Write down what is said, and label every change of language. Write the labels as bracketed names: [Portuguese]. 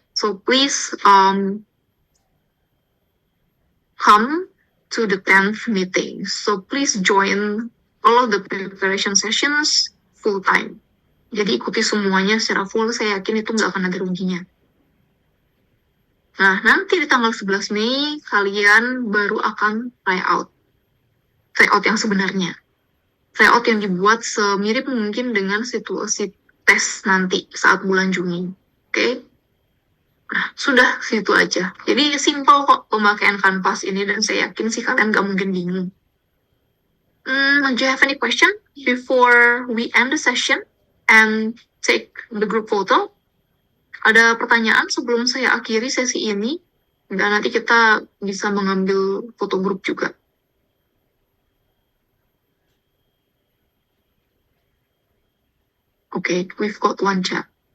[English] So please come to the 10th meeting. So please join all of the preparation sessions full time. [Indonesian] Jadi ikuti semuanya secara full, saya yakin itu nggak akan ada ruginya. Nah, nanti di tanggal 11 Mei, kalian baru akan tryout. Tryout yang sebenarnya. Tryout yang dibuat semirip mungkin dengan situasi tes nanti saat bulan Juni. Oke? Nah, sudah situ aja. Jadi simple kok pemakaian kanvas ini dan saya yakin sih kalian nggak mungkin bingung. [English] Do you have any question before we end the session and take the group photo? [Indonesian] Ada pertanyaan sebelum saya akhiri sesi ini? Dan nanti kita bisa mengambil foto grup juga. [English] Oke, we've got one chat.